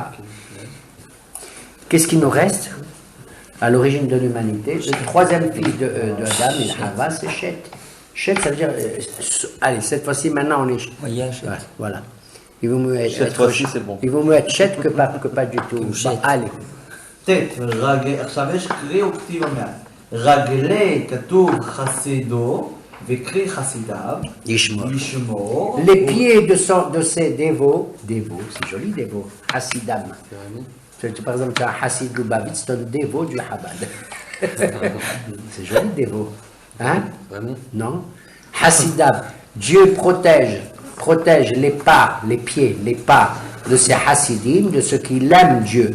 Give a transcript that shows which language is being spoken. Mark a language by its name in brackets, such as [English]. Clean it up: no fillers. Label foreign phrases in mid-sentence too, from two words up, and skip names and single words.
[French] Qu'est-ce qui nous reste à l'origine de l'humanité? Le 3e fils de Adam et Hava, c'est Chet. Chet, ça veut dire. Allez, cette fois-ci, maintenant, on est. Voilà. Il vaut mieux être. Cette fois-ci, c'est bon. Il vaut mieux être Chet que pas du tout. Allez. [Hebrew] עכשיו יש קרי וכתיב המעט. רגלי כתוב חסידו וקרי חסידיו ישמור. [French] Les pieds de ces dévots, c'est joli dévot, Hassidam. Par exemple, tu as un Hassid Lubavitch, c'est un dévot du Chabad. C'est joli dévot. Hein? Vraiment? Non? Hassidam. Dieu protège les pas, les pieds, les pas de ces Hassidim, de ceux qui l'aiment Dieu.